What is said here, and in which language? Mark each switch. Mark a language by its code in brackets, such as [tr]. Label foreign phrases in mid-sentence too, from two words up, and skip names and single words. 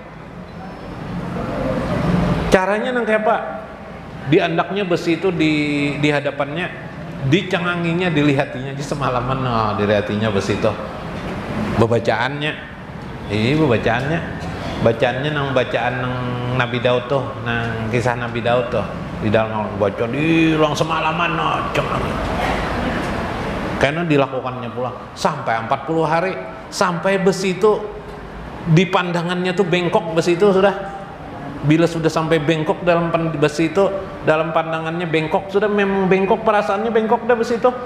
[bjn] Caranya nang kayak apa? Di andaknya besi itu di hadapannya, dicenganginya, dilihatinya, di semalaman dilihatinya besi itu. Bebacaannya, bacaannya nang bacaan nang Nabi Daud tuh, nang kisah Nabi Daud tuh, di dalam baca diulang semalaman cengangi. Karena dilakukannya pulang sampai 40 hari, sampai besi itu di pandangannya tuh bengkok, besi itu sudah, bila sudah sampai bengkok dalam besi itu, dalam pandangannya bengkok, sudah memang bengkok, perasaannya bengkok dah besi itu.